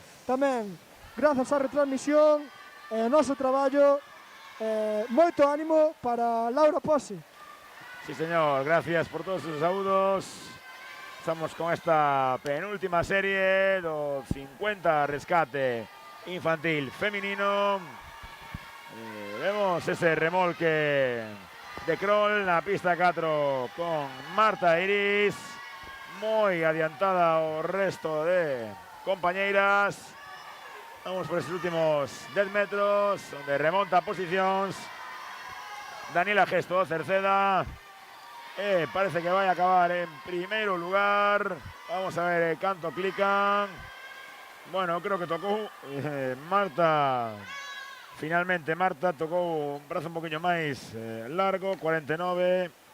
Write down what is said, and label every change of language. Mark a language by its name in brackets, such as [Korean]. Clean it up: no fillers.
[Galician] Tamén, grazas á retransmisión e ao noso traballo, moito ánimo para Laura Pose. [Spanish] Sí, señor, gracias por todos esos saludos. [Galician] Estamos con esta penúltima serie do 50 rescate infantil femenino. Vemos ese remolque de crawl na pista 4 con Marta Iris, moi adiantada ao resto de compañeiras. Vamos por esos últimos 10 metros, onde remonta posicións Daniela Gesto, Cerceda. Parece que vai a acabar en primeiro lugar. Vamos a ver canto clican. Bueno, creo que tocou Marta. Finalmente Marta tocou un brazo un poquinho máis largo, 49.